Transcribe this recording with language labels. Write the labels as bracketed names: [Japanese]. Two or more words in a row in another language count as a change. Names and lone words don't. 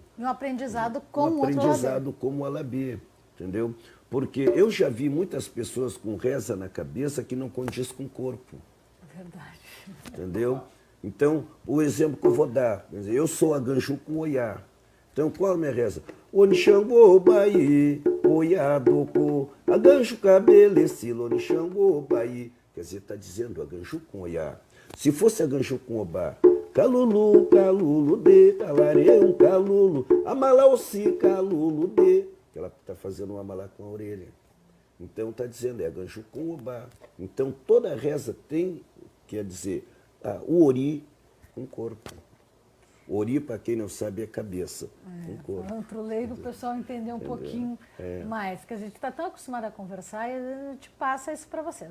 [Portuguese] E um aprendizado com um aprendizado como o alabê, entendeu? Porque eu já vi muitas pessoas com reza na cabeça que não condiz com o corpo. Verdade. Entendeu? Então, o exemplo que eu vou dar, quer dizer, eu sou a Ganju com Oiá. Então, qual é a minha reza? [Yoruba] Onixangô, Baí, Oiá, Doko, a Ganju cabelecilo, Onixangô, Baí. [Portuguese] Quer dizer, está dizendo a Ganju com Oiá. Se fosse a Ganju com Obá, [Yoruba] Calulu, Calulu, de, Calarê, um Calulu, Amalaossi, Calulu, de. [Portuguese] Que ela está fazendo um amalá com a orelha. Então, está dizendo, é a Ganju com Obá. Então, toda reza tem, quer dizer, o ori com o corpo. Ori, para quem não sabe, é cabeça. Com o corpo. Falando para o leigo, o pessoal entender um pouquinho mais, que a gente está tão acostumado a conversar e a gente passa isso para vocês.